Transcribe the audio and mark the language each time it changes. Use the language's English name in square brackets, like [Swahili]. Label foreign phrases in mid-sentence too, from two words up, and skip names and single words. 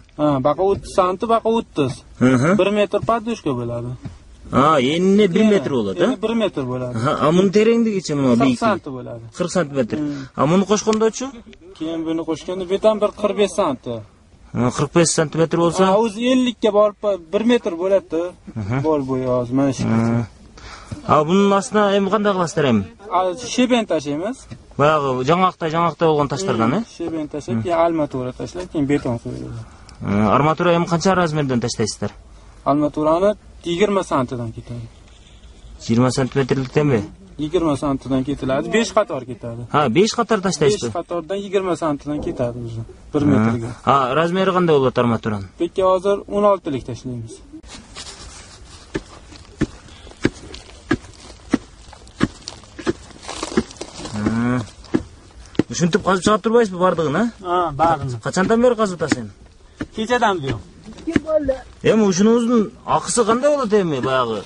[Kyrgyz] Бака 30 сант бака 30. 1 метр подушка болот. Энине 1 метр болот, 1 метр болот. Мунун тереңдигичи мына 40 бийик. сант болот. 40 сантиметр. Муну кошкондочу? Кийин буну кошкондо бетан 45 сант. 45 сантиметр болса? [Uzbek] O'zi 50 ga borib 1 metr bo'ladi. Bol bo'yi hozir mana shu. [Kyrgyz] Bunun астына эми кандай кыласыздар эми? [Uzbek] Sheben tashlaymiz. [Kyrgyz] Баягы жаңакта болгон таштардан, [Uzbek] Sheben tashlab, keyin armatura tashlab, keyin beton qo'yiladi. [Kyrgyz] Armatura эми канча размерден таштайсыздар? [Uzbek] Armaturani 20 santdan ketadi. [Kyrgyz] 20 сантиметрликтенби? [Uzbek] 20 santdan ketiladi, 5 qator ketadi. 5 qator tashlaysizlar. 5 qatordan 20 santdan ketadi o'zi 1 metrga. Razmeri qanday bo'ladi armaturani? Bekka hozir 16 lik tashlaymiz. [Kyrgyz] Ушинтип казып чыгып турбайсызбы бардыгын, Бардыгын. Качандан бери казып атасың? Кечеден бери. Эми ушунуңуздун акысы кандай болот эми баягы?